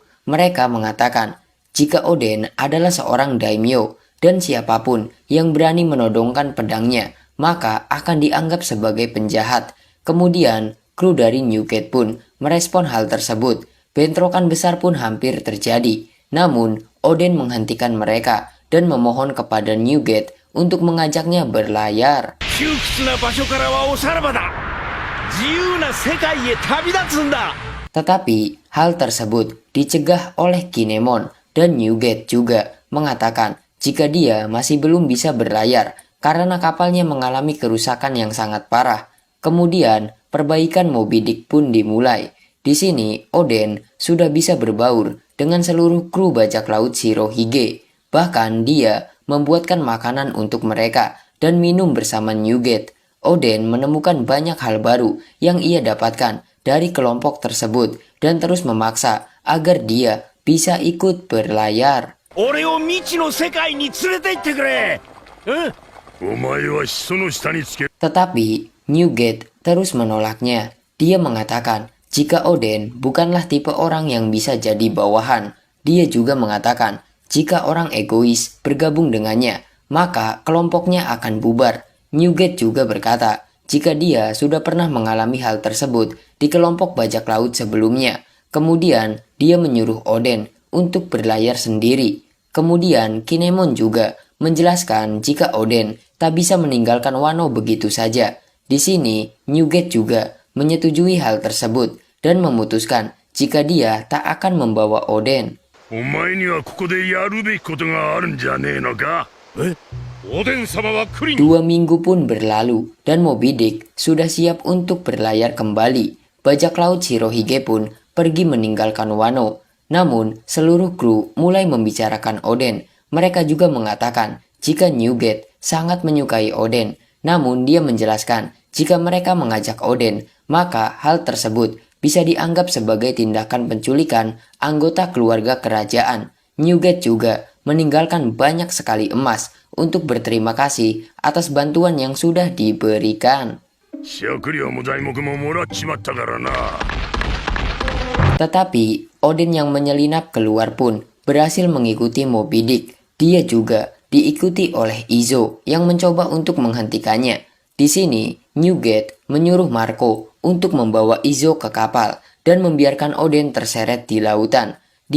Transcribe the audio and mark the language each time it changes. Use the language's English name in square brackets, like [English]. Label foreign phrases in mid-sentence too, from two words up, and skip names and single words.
[Indonesian] Mereka mengatakan jika Oden adalah seorang daimyo dan siapapun yang berani menodongkan pedangnya maka akan dianggap sebagai penjahat. Kemudian, kru dari Newgate pun merespon hal tersebut. Bentrokan besar pun hampir terjadi. Namun, Oden menghentikan mereka dan memohon kepada Newgate untuk mengajaknya berlayar. [Japanese] 窮屈な場所からはおさらばだ。自由な世界へ旅立つんだ。 [Indonesian] Tetapi, hal tersebut dicegah oleh Kinemon dan Newgate juga mengatakan jika dia masih belum bisa berlayar karena kapalnya mengalami kerusakan yang sangat parah. Kemudian, perbaikan Moby Dick pun dimulai. Di sini, Oden sudah bisa berbaur dengan seluruh kru bajak laut Shirohige. Bahkan dia membuatkan makanan untuk mereka dan minum bersama Newgate. Oden menemukan banyak hal baru yang ia dapatkan dari kelompok tersebut dan terus memaksa agar dia bisa ikut berlayar. [Japanese] 俺を未知の世界に連れて行ってくれ。お前は人の下につけ。 [Indonesian] Tetapi Newgate terus menolaknya. Dia mengatakan jika Oden bukanlah tipe orang yang bisa jadi bawahan. Dia juga mengatakan jika orang egois bergabung dengannya, maka kelompoknya akan bubar. Newgate juga berkata jika dia sudah pernah mengalami hal tersebut di kelompok bajak laut sebelumnya. Kemudian dia menyuruh Oden untuk berlayar sendiri. Kemudian Kinemon juga menjelaskan jika Oden tak bisa meninggalkan Wano begitu saja. Di sini Newgate juga menyetujui hal tersebut dan memutuskan jika dia tak akan membawa Oden. [Japanese] お前にはここでやるべきことがあるんじゃねえのか。おでん様はクリン。 [Indonesian] 2 minggu pun berlalu dan Moby Dick sudah siap untuk berlayar kembali. Bajak laut Shirohige pun pergi meninggalkan Wano. Namun, seluruh kru mulai membicarakan Oden. Mereka juga mengatakan jika Newgate sangat menyukai Oden. Namun, dia menjelaskan jika mereka mengajak Oden, maka hal tersebut bisa dianggap sebagai tindakan penculikan anggota keluarga kerajaan. Newgate juga meninggalkan banyak sekali emas untuk berterima kasih atas bantuan yang sudah diberikan. [Japanese] 食料も材木ももらっちまったからな。 [Indonesian] Tetapi Oden yang menyelinap keluar pun berhasil mengikuti Moby Dick. Dia juga diikuti oleh Izo yang mencoba untuk menghentikannya. Di sini, Newgate menyuruh Marco untuk membawa Izo ke kapal dan membiarkan Oden terseret di lautan.